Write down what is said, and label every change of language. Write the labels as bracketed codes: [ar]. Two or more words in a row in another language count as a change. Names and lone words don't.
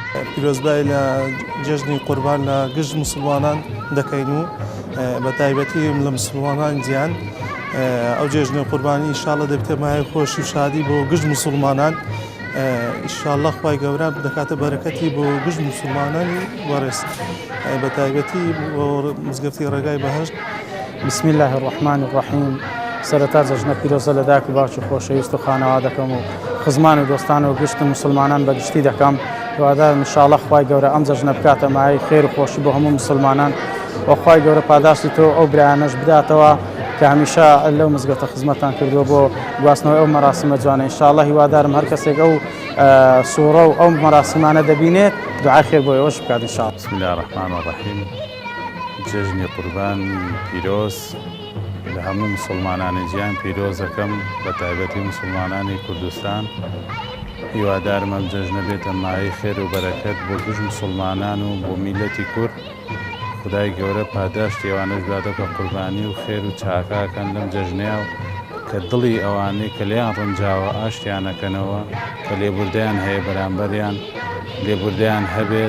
[ckb] پیرۆزبای لە جەژنی قوربان لە گشت مسلمانان دەکەین و بە تایبەتی لە مسلمانان جیان ئەو جێژنی قوربانی ئینشاڵڵا دەبتە مایە خۆشی و شادی بۆ گشت مسلمانان ئینشاڵڵا خوای گەورە دەکاتە بەرەکەتی بۆ گشت مسلمانانی وەڕێز بە تایبەتی بۆ مزگەفتی ڕێگای بەهەشت. [ar] بسم الله الرحمن الرحیم. [ckb] سەرەتا جەژنە پیرۆزە لە دایک و باوکی خۆشەویست و خانەوا دەکەم و خزمان و دۆستان و گشت مسلمانان بەگشتی دەکەم. هیوادارم ئینشاڵڵا خوای گەورە ئەم جەژنە بکاتە مایەی خێر و خۆشی بۆ هەموو مسلمانان و خوای گەورە پاداشتی تۆ ئەو برایانەش بداتەوە کە هەمیشە لەو مزگەوتە خزمەتان کردووە بۆ گواستنەوەی ئەو مەراسمە جوانە. ئینشاڵڵا هیوادارم هەر کەسێک ئەو سوورە و ئەو مەراسمانە دەبینێت دوعای خێر بۆ ئێوەش بکات ئینشاڵڵا. [ar] بسم الله الرحمن الرحیم. [ckb] جێژنی قوربان پیرۆز لە هەموو مسلمانانی گیان پیرۆز دەکەم بە تایبەتی مسلمانانی کوردستان. هیوادارم ئەم جەژنە بێتە مایەی خێر و بەرەکەت بۆ گشت مسلمانان و بۆ میلەتی کورد. خدای گەورە پاداشتی ئەوانەش بداتە کە قوربانی و خێر و چاکاکەن لەم جەژنەیە و کە دڵی ئەوانەی کە لێیان ڕەنجاوە ئاشتیانەکەنەوە کە لێبوردیان هەیە بەرامبەریان لێبوردیان هەبێت.